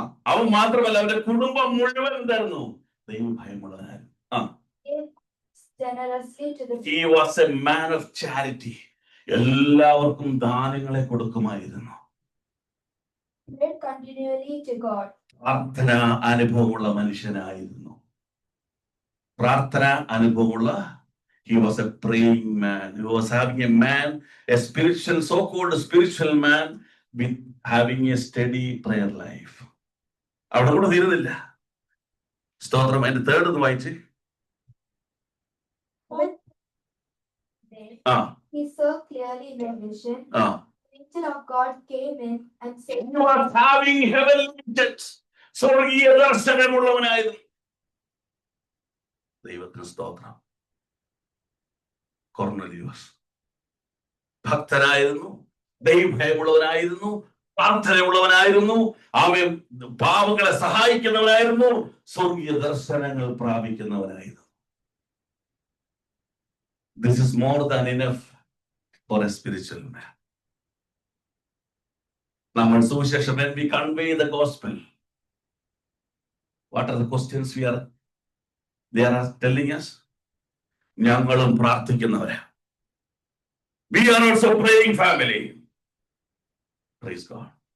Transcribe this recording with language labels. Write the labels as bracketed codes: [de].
[ml] അവൻ മാത്രമല്ല, അവന്റെ കുടുംബം മുഴുവൻ എന്തായിരുന്നു? ദൈവഭയമുള്ളവനായിരുന്നു. [en] Generously to the He was a man of charity. [ml] എല്ലാവർക്കും ദാനങ്ങളെ കൊടുക്കുമായിരുന്നു. [en] prayed continually to God. [ml] പ്രാർത്ഥന അനുഭവമുള്ള മനുഷ്യനായിരുന്നു. പ്രാർത്ഥന അനുഭവമുള്ള [en] he was a praying man. He was having a man, a spiritual, so-called spiritual man with having a steady prayer life. [ml] അവിടെ കൂടെ തീരുന്നില്ല. സ്തോത്രം. അതിന്റെ തേർഡ് ഒന്ന് വായിച്ച്. [en] He saw clearly in a vision. The angel of God came in and said, You are having heavenly visions. [ml] സ്വർഗീയ ദർശനമുള്ളവനായിരുന്നു. ദൈവത്തിന് സ്തോത്രം. കൊർന്നലിയോസ് ഭക്തനായിരുന്നു, ദൈവഭയമുള്ളവനായിരുന്നു, പ്രാർത്ഥനയുള്ളവനായിരുന്നു, അവൻ പാവങ്ങളെ സഹായിക്കുന്നവനായിരുന്നു, സ്വർഗീയ ദർശനങ്ങൾ പ്രാപിക്കുന്നവനായിരുന്നു. [en] This is more than enough for a spiritual man. [ml] നമ്മൾ സുവിശേഷം, [en] when we convey the gospel, what are the questions they are telling us? [ml] ഞങ്ങളും പ്രാർത്ഥിക്കുന്നവരാ. [en] We are also praying family. Praise God.